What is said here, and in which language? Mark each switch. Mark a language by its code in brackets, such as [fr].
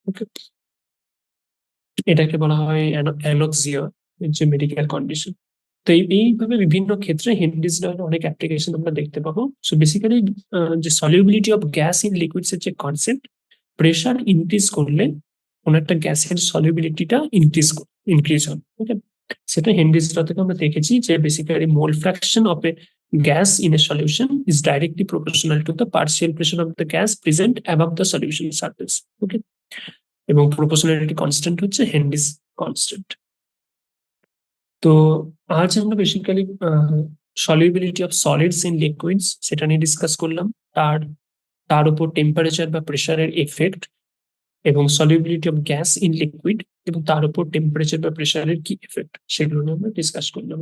[bn] ওকে, এটাকে বলা হয় অ্যানোক্সিয়া, যে মেডিকেল কন্ডিশন। তো এইভাবে বিভিন্ন ক্ষেত্রে হেনরিজ লয়ের অনেক অ্যাপ্লিকেশন আমরা দেখতে পাবো। সো বেসিক্যালি যে [en] solubility of gas in liquids [bn] এর যে কনসেপ্ট, প্রেশার ইনক্রিজ করলে কোন একটা গ্যাসের সলিউবিলিটিটা ইনক্রিজ হয়। ওকে, সেটা হেনরিজ ল থেকে আমরা দেখেছি যে basically [en] Mole fraction of a gas in a solution is directly proportional to the partial pressure of the gas present above the solution surface. [bn] ওকে, এবং প্রপোর্শনালিটি কনস্ট্যান্ট হচ্ছে হেনরিজ কনস্ট্যান্ট। তো আজ আমরা basically solubility of solids in liquids সেটা নিয়ে discuss করলাম। তার উপর টেম্পারেচার বা প্রেসারের এফেক্ট এবং solubility of gas in liquid এবং তার উপর টেম্পারেচার বা প্রেসারের কি এফেক্ট সেগুলো নিয়ে আমরা ডিসকাস করলাম।